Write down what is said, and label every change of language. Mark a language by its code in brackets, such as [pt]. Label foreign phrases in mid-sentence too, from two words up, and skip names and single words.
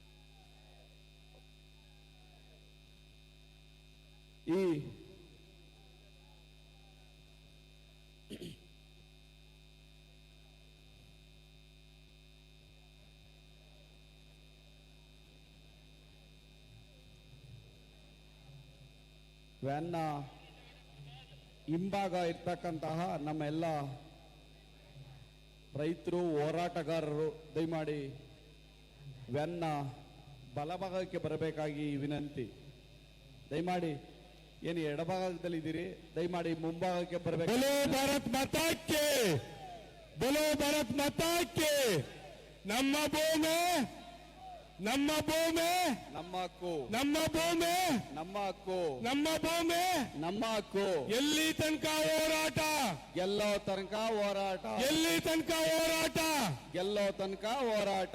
[kn] ಈ ವ್ಯಾನ್ನ ಹಿಂಭಾಗ ಇರ್ತಕ್ಕಂತಹ ನಮ್ಮ ಎಲ್ಲ ರೈತರು ಹೋರಾಟಗಾರರು ದಯಮಾಡಿ ವ್ಯಾನ್ನ ಬಲಭಾಗಕ್ಕೆ ಬರಬೇಕಾಗಿ ವಿನಂತಿ. ದಯಮಾಡಿ ಏನು ಎಡಭಾಗದಲ್ಲಿ ಇದ್ದೀರಿ, ದಯಮಾಡಿ ಮುಂಭಾಗಕ್ಕೆ ಬರಬೇಕು. [hi] बोलो भारत माता के, बोलो भारत माता के. [kn] ನಮ್ಮ ಭೂಮಿ, ನಮ್ಮ ಭೂಮಿ, ನಮ್ಮ ಹಕ್ಕು, ನಮ್ಮ ಭೂಮಿ, ನಮ್ಮ ಹಕ್ಕು, ನಮ್ಮ ಭೂಮಿ. ನಮ್ಮ ಹಕ್ಕು. ಎಲ್ಲಿ ತನಕ ಹೋರಾಟ, ಗೆಲ್ಲೋ ತನಕ ಹೋರಾಟ, ಎಲ್ಲಿ ತನಕ ಹೋರಾಟ, ಗೆಲ್ಲೋ ತನಕ ಹೋರಾಟ,